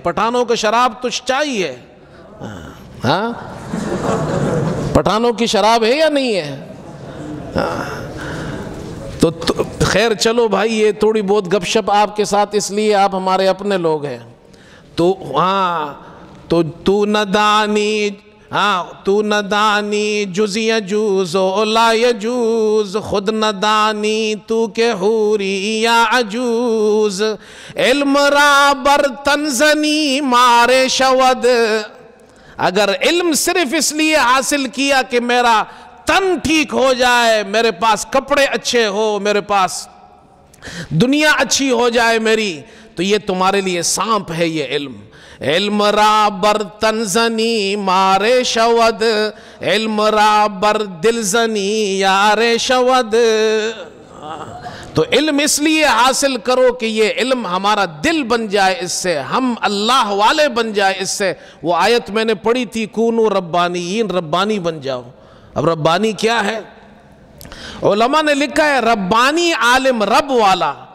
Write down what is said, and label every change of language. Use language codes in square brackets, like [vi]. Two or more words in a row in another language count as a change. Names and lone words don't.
[ur] پٹھانوں کا شراب تو چائے ہے. ہاں, پٹھانوں کی شراب ہے یا نہیں ہے؟ تو خیر چلو بھائی, یہ تھوڑی بہت گپ شپ آپ کے ساتھ اس لیے آپ ہمارے اپنے لوگ ہیں. [fa] تو ہاں, تو تو ندانی, ہاں تو ندانی جز یجوز و لا یجوز, خود ندانی تو کہ حوری یا عجوز, علم را بر تنزنی مارے شود. [ur] اگر علم صرف اس لیے حاصل کیا کہ میرا تن ٹھیک ہو جائے, میرے پاس کپڑے اچھے ہو, میرے پاس دنیا اچھی ہو جائے میری, تو یہ تمہارے لیے سانپ ہے یہ علم. [fa] علم را بر تنزنی مارے شود, علم را بر دل زنی یار شود. [ur] تو علم اس لیے حاصل کرو کہ یہ علم ہمارا دل بن جائے, اس سے ہم اللہ والے بن جائے. اس سے وہ آیت میں نے پڑھی تھی, [ar] کونو ربانیین, [ur] ربانی بن جاؤ. اب ربانی کیا ہے؟ علماء نے لکھا ہے ربانی عالم, رب والا.